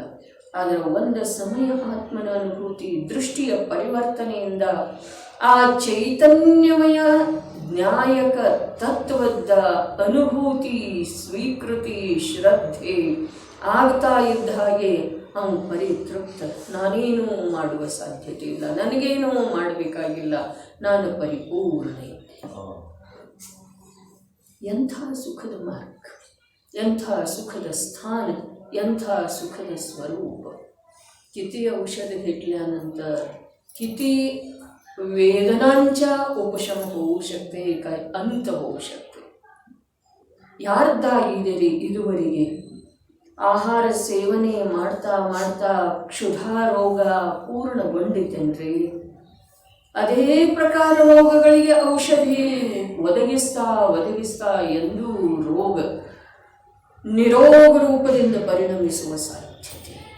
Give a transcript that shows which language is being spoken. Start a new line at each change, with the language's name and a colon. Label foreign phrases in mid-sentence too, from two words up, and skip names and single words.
Kannada: ಆದರೆ ಒಂದು ಸಮಯ ಆತ್ಮನ ಅನುಭೂತಿ ದೃಷ್ಟಿಯ ಪರಿವರ್ತನೆಯಿಂದ ಆ ಚೈತನ್ಯಮಯ ನ್ಯಾಯಕ ತತ್ವದ ಅನುಭೂತಿ ಸ್ವೀಕೃತಿ ಶ್ರದ್ಧೆ ಆಗ್ತಾ ಇದ್ದ ಹಾಗೆ ಅವನು ಪರಿತೃಪ್ತ. ನಾನೇನೂ ಮಾಡುವ ಸಾಧ್ಯತೆ ಇಲ್ಲ, ನನಗೇನೂ ಮಾಡಬೇಕಾಗಿಲ್ಲ, ನಾನು ಪರಿಪೂರ್ಣ ಇದ್ದೆ. ಎಂಥ ಸುಖದ ಮಾರ್ಗ, ಎಂಥ ಸುಖದ ಸ್ಥಾನ, ಎಂಥ ಸುಖದ ಸ್ವರೂಪ.
Marathi: किती औषध घेतल्यानंतर किती वेदनांच्या उपशम होऊ शकते, काय अंत होऊ शकते.
Kannada: ಯಾರ್ದಾಗಿದ್ದೀರಿ ಇದುವರೆಗೆ ಆಹಾರ ಸೇವನೆ ಮಾಡ್ತಾ ಮಾಡ್ತಾ ಕ್ಷುಧಾ ರೋಗ ಪೂರ್ಣಗೊಂಡಿತೆನ್ರಿ? ಅದೇ ಪ್ರಕಾರ ರೋಗಗಳಿಗೆ ಔಷಧಿ ಒದಗಿಸ್ತಾ ಎಂದೂ ರೋಗ ನಿರೋಗ ರೂಪದಿಂದ ಪರಿಣಮಿಸುವ ಸಾಧ್ಯತೆ.